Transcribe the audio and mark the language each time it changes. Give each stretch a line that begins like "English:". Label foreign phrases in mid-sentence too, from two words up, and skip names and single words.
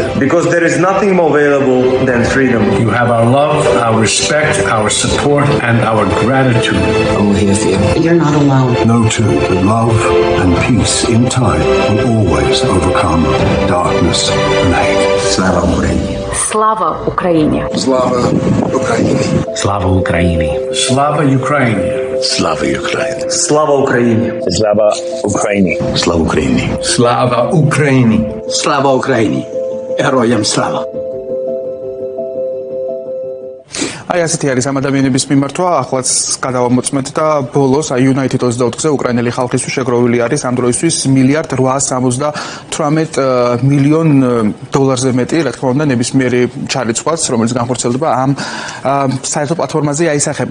English: Because there is nothing more valuable than freedom. You have our love, our respect, our support, and our gratitude. I'm here for you. You're not alone. Know too that love and peace in time will always overcome darkness and hate.
Ukrainian: Слава Україні. Слава Україні. Слава Україні. Слава Україні. Слава Україні. Слава Україні. Слава Україні. Слава Україні. Слава Україні. Слава Україні. Слава Україні. Героям слава.
Georgian: აი ასეთი არის ამ ადამიანების მიმართვა. ახლაც გადავამოწმეთ და ბოლოს აი United 24-ზე უკრაინელი ხალხისთვის შეგროვილი არის ამ დროისთვის $1,878 მილიონ დოლარზე მეტი, რა თქმა უნდა, ნებისმიერი ჩარიცხვაც, რომელიც განხორციელდება ამ საერთო პლატფორმაზე აისახება.